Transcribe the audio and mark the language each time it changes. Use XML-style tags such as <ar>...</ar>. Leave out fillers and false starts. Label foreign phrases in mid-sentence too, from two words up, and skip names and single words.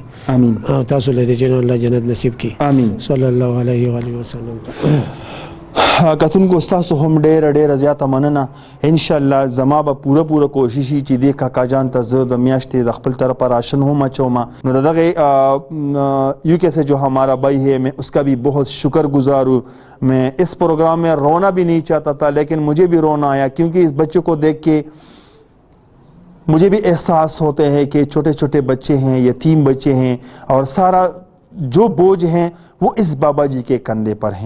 <ps>امين او تاسو له دې الله جنت نصیب کړي امين</ps> <ar>صلی الله علیه و آله وسلم</ar> <ps>کتونکو تاسو هم ډېره زیاته مننه انشاءالله زما به پوره کوشش وي چې دې کاکا جان ته زه د میاشتې د خپل طرفه راشن هم اچوم نو د دغه UK</ps> <ur>سے جو ہمارا بھائی ہے میں اس کا بھی بہت شکر گزار ہوں میں اس پروگرام میں رونا بھی نہیں چاہتا تھا لیکن مجھے بھی رونا آیا کیونکہ اس بچے کو دیکھ کے مجھے بھی احساس ہوتے ہیں کہ چھوٹے چھوٹے بچے ہیں یتیم بچے ہیں اور سارا جو بوجھ ہیں وہ اس بابا جی کے کندھے پر ہیں۔</ur>